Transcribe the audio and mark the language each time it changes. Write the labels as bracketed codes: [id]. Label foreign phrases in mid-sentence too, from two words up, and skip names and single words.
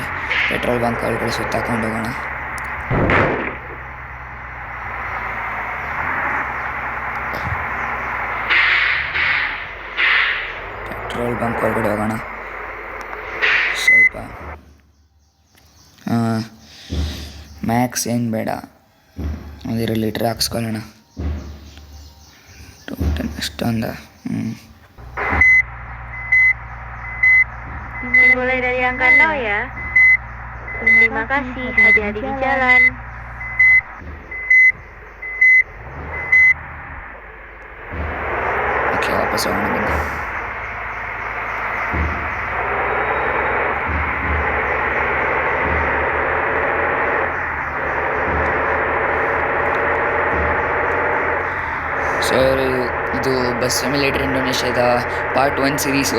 [kn] ಪೆಟ್ರೋಲ್ ಬಂಕ್ ಒಳಗಡೆ ಸುತ್ತಾಕೊಂಡು ಹೋಗೋಣ. ಪೆಟ್ರೋಲ್ ಬಂಕ್ ಒಳಗಡೆ ಹೋಗೋಣ. ಸ್ವಲ್ಪ ಮ್ಯಾಕ್ಸ್ ಏನು ಬೇಡ, 1 ಲೀಟ್ರ್ ಹಾಕ್ಸ್ಕೊಳ್ಳೋಣ. ಟೋಟಲ್ ಅಷ್ಟೊಂದ. [id] Dimulai dari angka 0 ya. Terima kasih, hati-hati di jalan. Oke, [kn] ವಾಪಸ್ ಹೋಗೋಣ ಬನ್ನಿ. ಸೊ ಇದು ಬಸ್ ಸಿಮ್ಯುಲೇಟರ್ ಇಂಡೋನೇಷ್ಯಾದ ಪಾರ್ಟ್ 1 ಸೀರೀಸು.